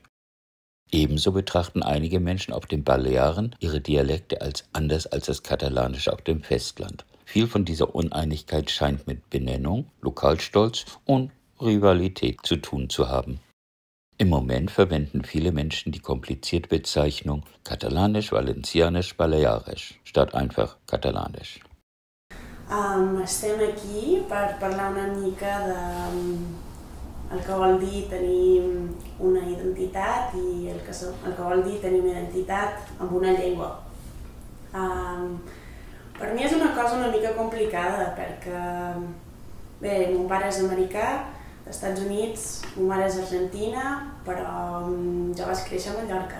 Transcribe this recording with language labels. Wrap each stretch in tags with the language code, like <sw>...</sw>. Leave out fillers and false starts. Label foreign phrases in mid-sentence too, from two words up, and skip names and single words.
<de>Ebenso betrachten einige Menschen auf den Balearen ihre Dialekte als anders als das Katalanische auf dem Festland. Viel von dieser Uneinigkeit scheint mit Benennung, Lokalstolz und Rivalität zu tun zu haben. Im Moment verwenden viele Menschen die komplizierte Bezeichnung Katalanisch, Valencianisch, Balearisch statt einfach Katalanisch.</de> <ca>Estem aquí per parlar una mica de el que vol dir tenir una identitat i el que vol dir tenir una identitat amb una llengua. Per mi és una cosa una mica complicada perquè, bé, mon pare és americà, dels Estats Units, ma mare és argentina, però jo vaig créixer a Mallorca.</ca>